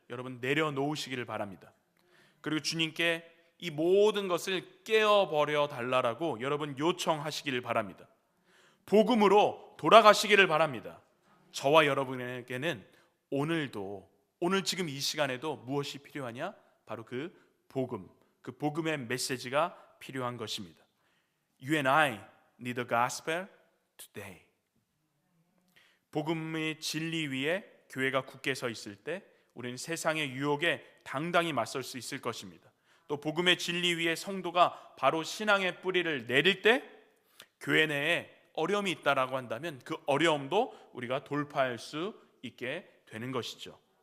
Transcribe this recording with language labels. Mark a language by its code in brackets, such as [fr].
[ko] 여러분 내려놓으시기를 바랍니다. 그리고 주님께 이 모든 것을 깨어버려 달라라고 여러분 요청하시기를 바랍니다. 복음으로 돌아가시기를 바랍니다. 저와 여러분에게는 오늘도, 오늘 지금 이 시간에도 무엇이 필요하냐? 바로 그 복음, 그 복음의 메시지가 필요한 것입니다. [en] You and I need the gospel today. [ko] 복음의 진리 위에 교회가 굳게 서 있을 때 우리는 세상의 유혹에 당당히 맞설 수 있을 것입니다. 또 복음의 진리 위에 성도가 바로 신앙의 뿌리를 내릴 때 교회 내에 어려움이 있다라고 한다면 그 어려움도 우리가 돌파할 수 있게 되는 것이죠.